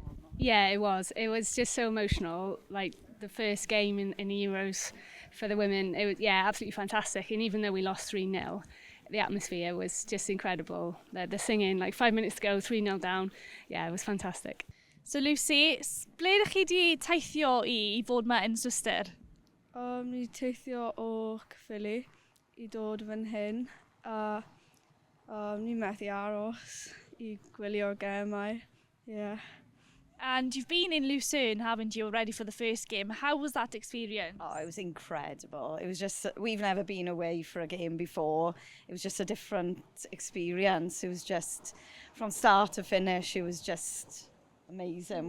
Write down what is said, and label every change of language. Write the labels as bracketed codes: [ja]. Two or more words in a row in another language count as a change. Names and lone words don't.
[en] Yeah, it was. It was just so emotional. Like the first game in the Euros for the women, it was absolutely fantastic. And even though we lost 3-0, the atmosphere was just incredible. The singing, like 5 minutes to go, 3-0 down. Yeah, it was fantastic. [cy] So Lucy, ble ydych chi wedi teithio i fod ma yn Swister? Ni teithio o Caerphilly I dod fan hyn, a ni methu aros I gwylio'r gemau. [en] Yeah. And you've been in Lucerne, haven't you, already for the first game? How was that experience? Oh, it was incredible. It was just, we've never been away for a game before. It was just a different experience. It was just, from start to finish, it was just amazing.